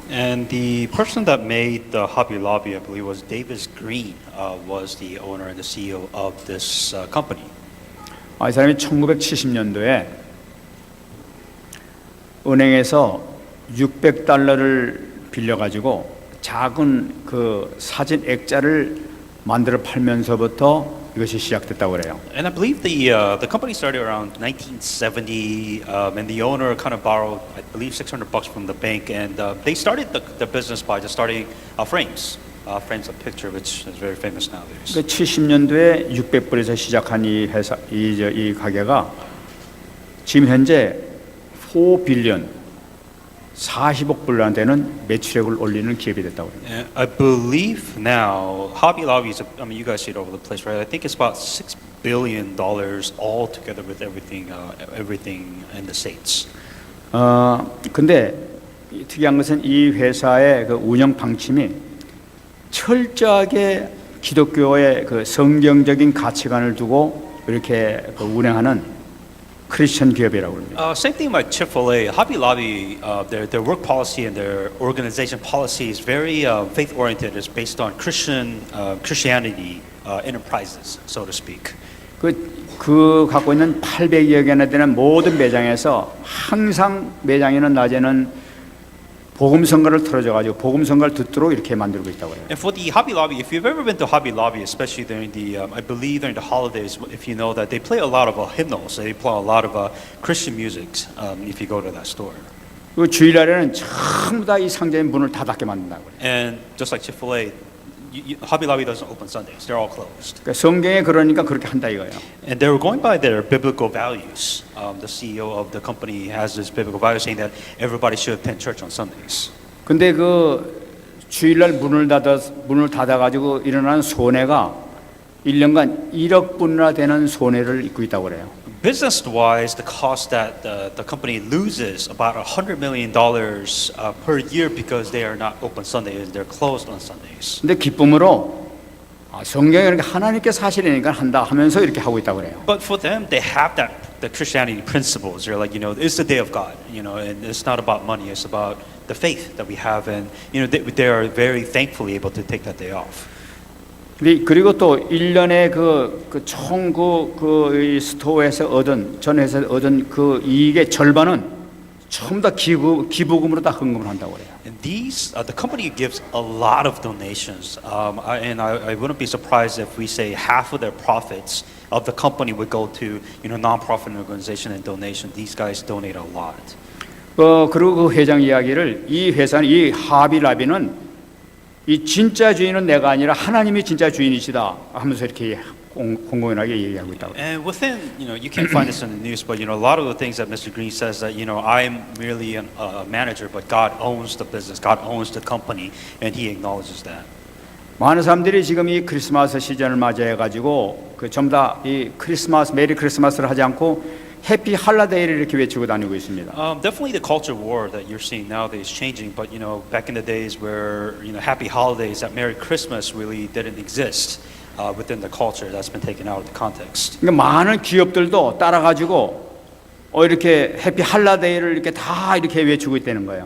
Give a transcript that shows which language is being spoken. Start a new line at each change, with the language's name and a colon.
English: And the person that made the Hobby Lobby, I believe, was Davis Green. Was the owner and the CEO of this company.
Korean: 이 사람이 1970년도에 은행에서 600달러를 빌려가지고 작은 그 사진 액자를 만들어 팔면서부터 이것이 시작됐다고 그래요.
English: And I believe the company started around 1970, and the owner kind of borrowed, I believe, $600 from the bank, and they started the business by just starting frames of picture, which is very famous nowadays.
Korean: 그 70년도에 600불에서 시작한 이 회사, 이 가게가 지금 현재 4빌리언 40억 불 되는 매출액을 올리는 기업이 됐다고 합니다.
English: And I believe now Hobby Lobby is. I mean, you guys see it all over the place, right? I think it's about $6 billion all together with everything in the states.
Korean: 근데 특이한 것은 이 회사의 그 운영 방침이 철저하게 기독교의 그 성경적인 가치관을 두고 이렇게 그 운행하는 크리스천 기업이라고 합니다.
English: Same thing like Chick-fil-A, Hobby Lobby. Their work policy and their organization policy is very faith oriented. It's based on Christianity enterprises, so to speak.
Korean: 그 갖고 있는 800여 개나 되는 모든 매장에서 항상 매장에는 낮에는 복음 선거를 틀어줘가지고 복음 선거를 듣도록 이렇게 만들고 있다고 해요.
English: And for the Hobby Lobby, if you've ever been to Hobby Lobby, especially during the, I believe during the holidays, if you know that they play a lot of hymnals, they play a lot of Christian music. If you go to that store.
Korean: 그 주일날에는 전부 다 이 상점의 문을 다 닫게 만든다고 그래요.
English: And just like Chick-fil-A, Hobby Lobby doesn't open Sundays; they're all closed.
Korean: 그러니까 성경에 그러니까 그렇게 한다 이거예요.
English: And they were going by their biblical values. The CEO of the company has this biblical value saying that everybody should attend church on Sundays.
Korean: 근데 그 주일날 문을 닫아가지고 일어나는 손해가 1년간 1억 불이나 되는 손해를 입고 있다고 그래요.
English: Business-wise, the cost that the company loses about $100 million per year because they are not open Sundays; they're closed on Sundays.
Korean: 근데 기쁨으로 성경에 이렇게 하나님께서 하시려니까 한다 하면서 이렇게 하고 있다고 그래요.
English: But for them, they have the Christianity principles. They're like, it's the day of God, and it's not about money. It's about the faith that we have, and they are very thankfully able to take that day off.
Korean: 그리고 또 1년에 총 스토어에서 전 회사에서 얻은 그 이익의 절반은 전부 다 기부금으로 다 헌금을 한다고 그래요.
English: And these, the company gives a lot of donations, I wouldn't be surprised if we say half of their profits of the company would go to, nonprofit organization and donation. These guys donate a lot.
Korean: 그리고 그 회장 이야기를 이 회사는 이 하비라비는 이 진짜 주인은 내가 아니라 하나님이 진짜 주인이시다 하면서 이렇게 공공연하게 얘기하고 있다고.
English: And within, you can't find this in the news, but a lot of the things that Mr. Green says that, I'm merely a manager, but God owns the business, God owns the company, and he acknowledges that.
Korean: 많은 사람들이 지금 이 크리스마스 시즌을 맞이해 가지고 그 전부 다 이 크리스마스 메리 크리스마스를 하지 않고 해피 할라데이를 이렇게 외치고 다니고 있습니다.
English: Definitely the culture war that you're seeing nowadays is changing, but back in the days where happy holidays, that Merry Christmas really didn't exist within the culture, that's been taken out of the context.
Korean: 그러니까 많은 기업들도 따라가지고 이렇게 해피 할라데이를 이렇게 다 이렇게 외치고 있다는 거예요.